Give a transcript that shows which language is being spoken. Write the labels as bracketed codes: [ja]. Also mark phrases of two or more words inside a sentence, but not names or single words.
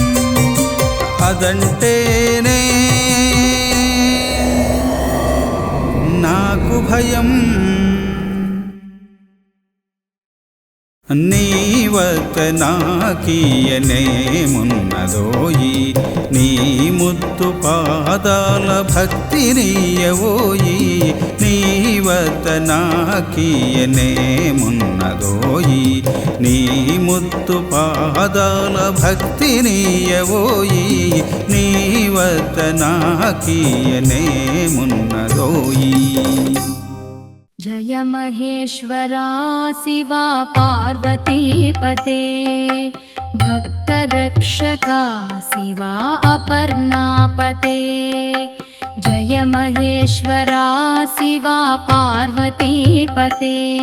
[te] అదంటేనే నాకు భయం నీ వద్ద నాకియనేమున్నదోయి నీ ముత్తు పాదాల భక్తి నీయవోయి నీ వద్ద నాకియనేమున్నదోయి నీ ముత్తు పాదాల భక్తి నీయవోయి నీ వద్ద నాకియనేమున్నదోయి [mr] जय महेश्वरा शिवा पार्वतीपते भक्तरक्षका शिवा अपर्णापते जय महेश्वरा शिवा पार्वतीपते